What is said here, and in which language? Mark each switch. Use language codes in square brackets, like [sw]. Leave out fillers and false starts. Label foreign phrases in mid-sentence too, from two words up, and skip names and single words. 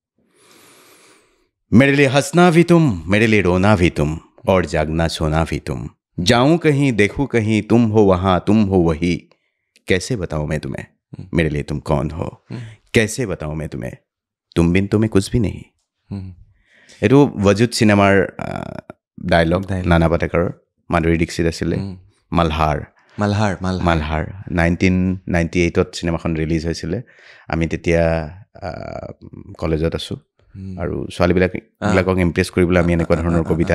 [hi] मेरे लिए हंसना भी तुम मेरे लिए रोना भी तुम और जागना सोना भी तुम जाऊं कहीं देखूं कहीं तुम हो वहाँ तुम हो वही कैसे बताऊं मैं तुम्हें मेरे लिए तुम कौन हो कैसे बताऊं मैं तुम्हें तुम बिन तुम्हें कुछ भी नहीं [as] এইটো वजूद চিনেমাৰ ডায়লগ নানা পাটেকাৰৰ মাধুৰী দীক্ষিত আছিলে মালহাৰ 1998ত চিনেমাখন ৰিলিজ হৈছিলে আমি তেতিয়া কলেজত আছোঁ আৰু ছোৱালীবিলাকক ইমপ্ৰেছ কৰিবলৈ আমি এনেকুৱা ধৰণৰ কবিতা